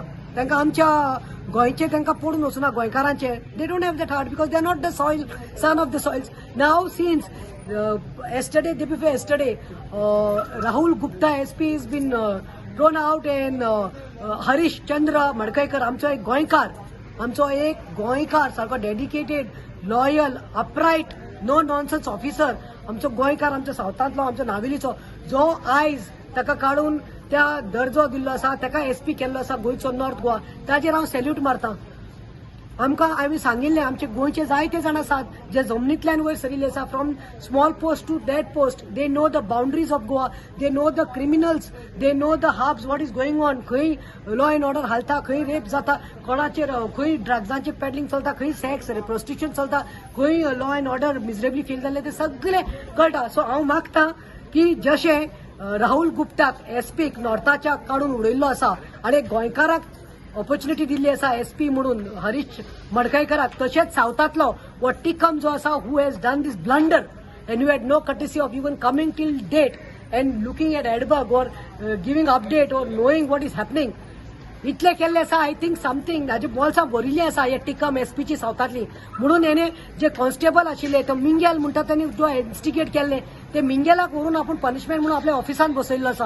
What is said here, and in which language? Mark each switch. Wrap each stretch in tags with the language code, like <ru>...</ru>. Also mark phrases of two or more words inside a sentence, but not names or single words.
<kok>तांकां आमच्या गोंयचे तांकां पडून वचना गोंयकारांचे.</kok> <en>They don't have that heart because they are not the soil son of the soils. now since yesterday, day before yesterday, Rahul Gupta SP has been thrown out and Harish Chandra Madkaikar,</en> <kok>आमचो एक गोंयकार सारको</kok> <en>dedicated, loyal, upright, no nonsense officer,</en> <kok>आमचो गोंयकार, आमच्या सावथांतलो, आमच्या नावेलीचो, जो आयज ताका काडून त्या दर्जो दिल्लो आसा ताका SP केल्लो आसा गोंयचो नॉर्थ गोवा ताजेर हांव सॅल्यूट मारतां. आमकां हांवें सांगिल्लें आमचे गोंयचे जायते जाण आसात जे जमनींतल्यान वयर सरिल्ले आसा</kok> <en>from small post to that post. They know the boundaries of Goa, they know the criminals, they know the hubs what is going on.</en> <kok>खंय</kok> <en>law and order</en> <kok>हालता, खंय रेप जाता, कोणाचेर खंय ड्रग्सांचे पेडलिंग चलता, खंय</kok> <en>sex prostitution</en> <kok>चलता, खंय</kok> <en>law and order miserably fail</en> <kok>जाल्ले ते सगळे कळटा. सो हांव मागतां की जशें राहुल गुप्ताक SPक नॉर्थाच्या काडून उडयल्लो आसा आनी गोंयकाराक ऑपॉर्च्युनिटी दिल्ली आसा SP म्हणून हरीश मडकयकाराक, तशेंच सावथांतलो वो टिकम जो आसा</kok> <en>who has done these blunder and you had no courtesy of even coming till date and looking at Edberg or giving update or knowing what is happening.</en> <kok>इतले केल्ले आसा.</kok> <en>I think something</en> <kok>हाजे बॉल्सां भरिल्ली आसा हे टिकम SPची सावथांतली. म्हणून हेणे जे कॉन्स्टेबल आशिल्ले तो मिंगेल म्हणटा त्यांनी जो इन्स्टिगेट केल्ले ते मिंगेलाक व्हरून आपूण पनिशमेंट म्हणून आपल्या ऑफिसान बसयल्लो आसा.</kok>